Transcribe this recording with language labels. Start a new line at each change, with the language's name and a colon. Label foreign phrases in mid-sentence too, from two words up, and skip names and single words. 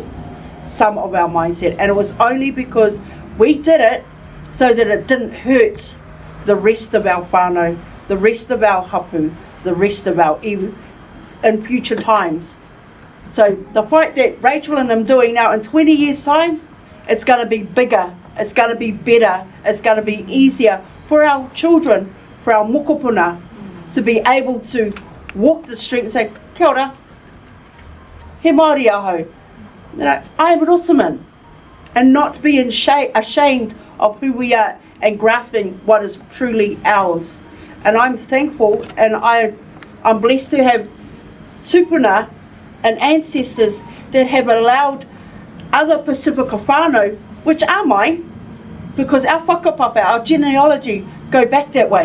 English: And it was only because we did it so that it didn't hurt the rest of our whānau, the rest of our hapu, the rest of our iwi in future times. So the fight that Rachael and them doing now in 20 years' time, it's going to be bigger, it's going to be better, it's going to be easier for our children, for our mokopuna, to be able to walk the street and say,
Māori: kia ora, he Māori aho,
English: you know, I'm a Rotuman, and not be ashamed of who we are and grasping what is truly ours. And I'm thankful, and I'm blessed to have tupuna and ancestors that have allowed other Pacifica whānau, which are mine, because our whakapapa, our genealogy go back that way.